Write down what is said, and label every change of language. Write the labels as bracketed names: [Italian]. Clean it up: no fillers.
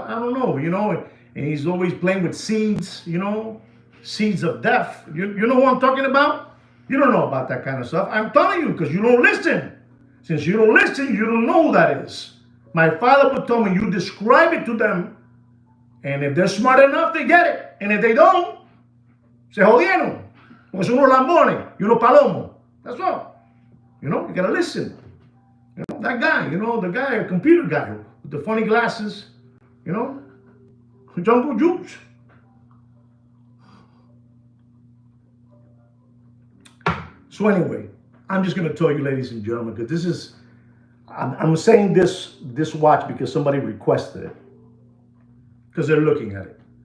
[English] I don't know, you know, and he's always playing with seeds, you know, seeds of death. You know what I'm talking about? You don't know about that kind of stuff. I'm telling you because you don't listen. Since you don't listen, you don't know who that is. My father would tell me, you describe it to them, and if they're smart enough, they get it. And if they don't, [Spanish] se jodieron. Porque son unos lambones y unos palomos. [English] That's all. You know, you gotta listen. You know, that guy, you know, the guy, a computer guy with the funny glasses, you know, Jungle Juice. So anyway, I'm just gonna tell you, ladies and gentlemen, because this is, I'm saying this watch because somebody requested it, because they're looking at it.